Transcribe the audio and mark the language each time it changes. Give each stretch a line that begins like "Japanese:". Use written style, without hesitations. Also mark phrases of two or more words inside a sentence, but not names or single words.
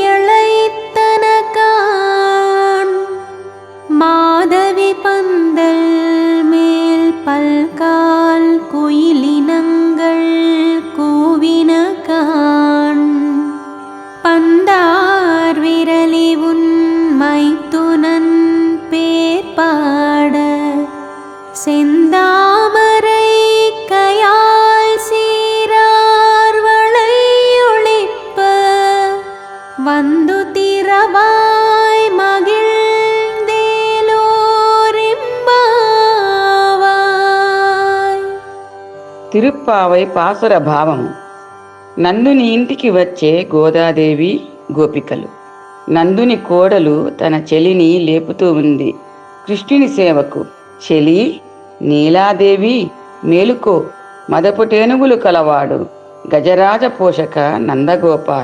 Tamil: அழைத்தன காண் மாதவிப் பந்தல் மேல் பல்கால் குயிலினங்கள் கூவின காண் பந்தார் விரலி உன் மைத்துனன் பேர் பாட செந்தாமரை கையால் சீரார் வளையொளிப்ப வந்து திரவாய் மகிழ்ந்தேలోరింబావాయ్.
Telugu: తిరుప్పావై పాసుర భావము. నందుని ఇంటికి వచ్చే గోదాదేవి గోపికలు. నందుని కోడలు తన చెలిని లేపుతూ ఉంది కృష్ణుని సేవకు. చెలి, నీలాదేవి మేలుకో, మదపుటేనుగులు కలవాడు గజరాజ పోషక నందగోపాల.